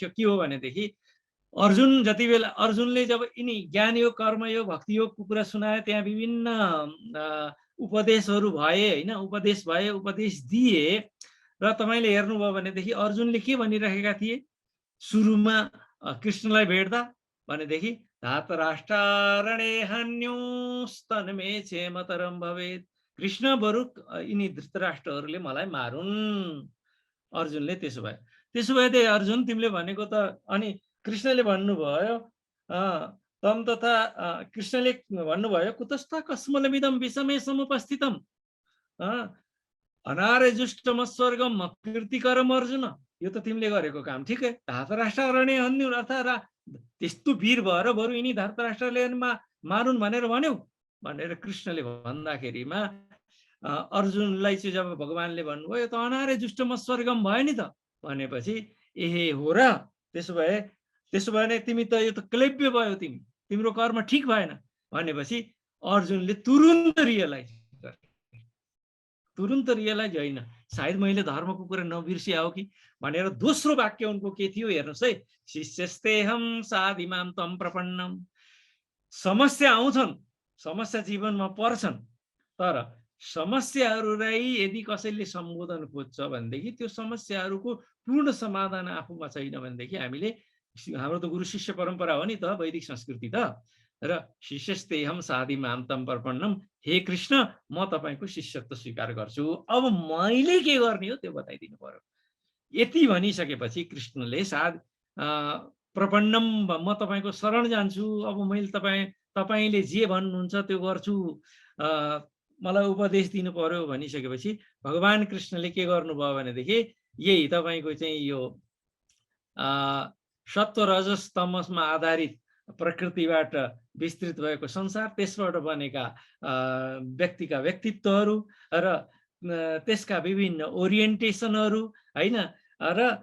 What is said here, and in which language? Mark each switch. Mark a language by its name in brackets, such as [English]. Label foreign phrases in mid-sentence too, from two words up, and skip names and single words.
[Nepali] के हो भनेदेखि अर्जुन जति बेला अर्जुनले जब यिनी ज्ञान योग, कर्मयोग, भक्ति योगको कुरा सुनाए, त्यहाँ विभिन्न उपदेशहरू भए होइन, उपदेश दिए र तपाईँले हेर्नुभयो भनेदेखि अर्जुनले के भनिरहेका थिए सुरुमा कृष्णलाई भेट्दा भनेदेखि [Sanskrit] धातराष्ट्रणे हन्योस्तनमे क्षेमतरम भवेत्, [Nepali] कृष्ण बरु यिनी धृतराष्ट्रहरूले मलाई मारुन्। अर्जुनले त्यसो भए अर्जुन तिमीले भनेको त, अनि कृष्णले भन्नुभयो तम तथा कृष्णले भन्नुभयो [Sanskrit] कुतस्था कस्मलमिदं विषमे समुपस्थितम अनारे जुष्टम स्वर्गम कीर्तिकरम [Nepali] अर्जुन, यो त तिमीले गरेको काम ठिकै, [Sanskrit] धातराष्ट्रणे हन्यु [Nepali] अर्थात् त्यस्तो वीर भएर बरु यिनी धृतराष्ट्रले मारुन् भनेर कृष्णले भन्दाखेरिमा अर्जुनलाई चाहिँ जब भगवानले भन्नुभयो त [Sanskrit] अनारे जुष्टम स्वर्गम [Nepali] भयो नि त भनेपछि एहे हो र, त्यसो भए तिमी त यो त क्लेब्य भयो, तिम्रो कर्म ठिक भएन भनेपछि अर्जुनले तुरुन्त रियलाइज होइन सायद मैले धर्मको कुरा नबिर्सिया हो कि भनेर दोस्रो वाक्य उनको के थियो हेर्नुहोस् है, [Sanskrit] शिष्यस्तेहम साधिमाम तम प्रपन्नम। [Nepali] समस्या आउँछन्, समस्या जीवनमा पर्छन्, तर समस्याहरूलाई यदि कसैले सम्बोधन खोज्छ भनेदेखि त्यो समस्याहरूको पूर्ण समाधान आफूमा छैन भनेदेखि हामीले, हाम्रो त गुरु शिष्य परम्परा हो नि त, वैदिक संस्कृति त, र [Sanskrit] शिष्यस्तेहम साधिमाम तम प्रपन्नम, [Nepali] हे कृष्ण म तपाईँको शिष्यत्व स्वीकार गर्छु, अब मैले के गर्ने हो त्यो बताइदिनु पर्यो। यति भनिसकेपछि कृष्णले प्रपन्नम म तपाईँको शरण जान्छु, अब मैले तपाईँले जे भन्नुहुन्छ त्यो गर्छु, मलाई उपदेश दिनु पर्यो भनिसकेपछि भगवान कृष्णले के गर्नुभयो भनेदेखि यही तपाईँको चाहिँ यो सत्व रजस तमसमा आधारित प्रकृतिबाट विस्तृत भएको संसार, त्यसबाट बनेका व्यक्तिका व्यक्तित्वहरू र त्यसका विभिन्न ओरिएन्टेसनहरू हैन र